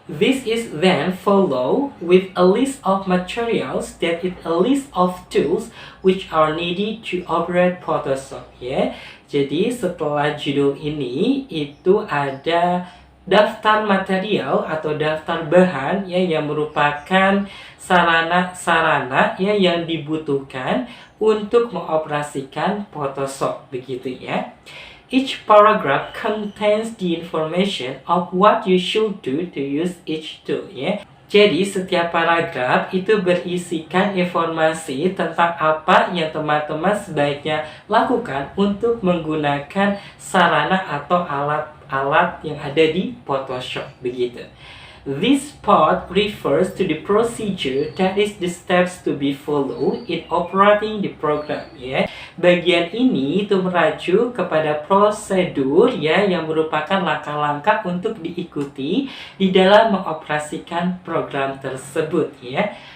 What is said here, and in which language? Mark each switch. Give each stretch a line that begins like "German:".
English: This is then follow with a list of materials, that is a list of tools which are needed to operate Photoshop, ya.
Indonesian: Jadi setelah judul ini itu ada daftar material atau daftar bahan ya yang merupakan sarana-sarana ya yang dibutuhkan untuk mengoperasikan Photoshop begitu ya.
English: Each paragraph contains the information of what you should do to use each tool ya.
Indonesian: Jadi setiap paragraf itu berisikan informasi tentang apa yang teman-teman sebaiknya lakukan untuk menggunakan sarana atau alat-alat yang ada di Photoshop begitu.
English: This part refers to the procedure, that is the steps to be followed in operating the program ya.
Indonesian: Bagian ini itu merujuk kepada prosedur ya yang merupakan langkah-langkah untuk diikuti di dalam mengoperasikan program tersebut ya.